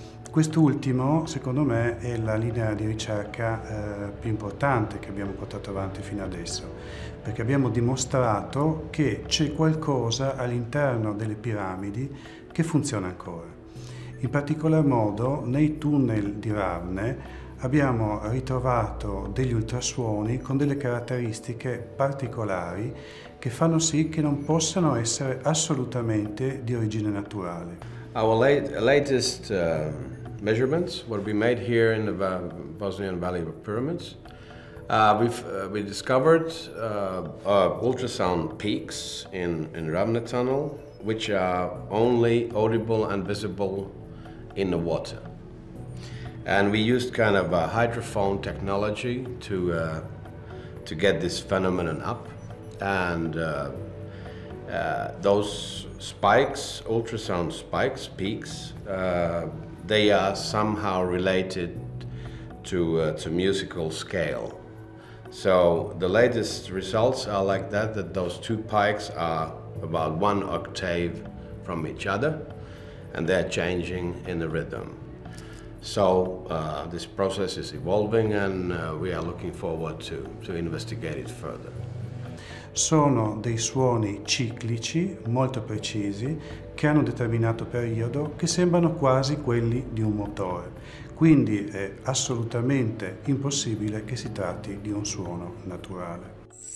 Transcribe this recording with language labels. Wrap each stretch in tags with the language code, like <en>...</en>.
<it>Quest'ultimo, secondo me, è la linea di ricerca più importante che abbiamo portato avanti fino adesso, perché abbiamo dimostrato che c'è qualcosa all'interno delle piramidi che funziona ancora. In particolar modo nei tunnel di Ravne abbiamo ritrovato degli ultrasuoni con delle caratteristiche particolari che fanno sì che non possano essere assolutamente di origine naturale.</it> <en>Our latest measurements, what we made here in the Bosnian Valley of Pyramids, we discovered ultrasound peaks in Ravne tunnel, which are only audible and visible in the water. And we used kind of a hydrophone technology to get this phenomenon up. And those spikes, ultrasound spikes, peaks, they are somehow related to musical scale. So the latest results are like that those two pikes are about 1 octave from each other, and they're changing in the rhythm. So this process is evolving, and we are looking forward to investigate it further.</en> <it>Sono dei suoni ciclici molto precisi che hanno un determinato periodo che sembrano quasi quelli di un motore. Quindi è assolutamente impossibile che si tratti di un suono naturale.</it>